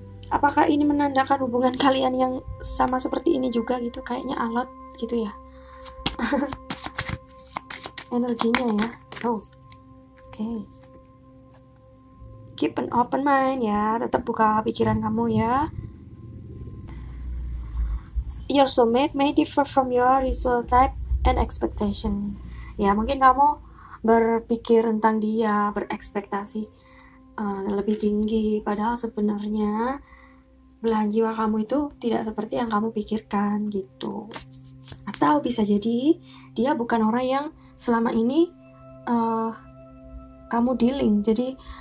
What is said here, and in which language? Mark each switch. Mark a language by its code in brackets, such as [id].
[id] Apakah ini menandakan hubungan kalian yang sama seperti ini juga gitu? Kayaknya alat gitu ya. Energinya ya. Oke. [en] Keep an open mind [id] ya. Tetap buka pikiran kamu ya. [en] Your soulmate may differ from your usual type and expectation. [id] Ya, mungkin kamu berpikir tentang dia, berekspektasi lebih tinggi, padahal sebenarnya belahan jiwa kamu itu tidak seperti yang kamu pikirkan gitu. Atau bisa jadi dia bukan orang yang selama ini kamu dealing. Jadi